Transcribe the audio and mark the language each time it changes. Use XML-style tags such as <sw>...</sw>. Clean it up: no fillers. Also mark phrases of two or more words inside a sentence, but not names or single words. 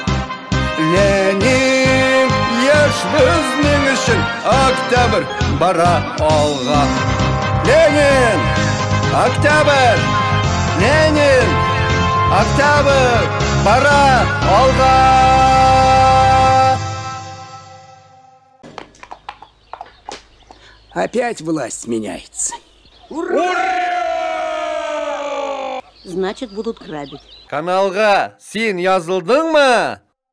<uz>Lenin yosh bizning uchun oktyabr bora olg'a. Lenin oktyabr, Lenin oktyabr bora olg'a.</uz> <ru>Опять власть меняется. Ура! Значит, будут грабить.</ru> <tr>Kanalga sen yazıldın mı?</tr>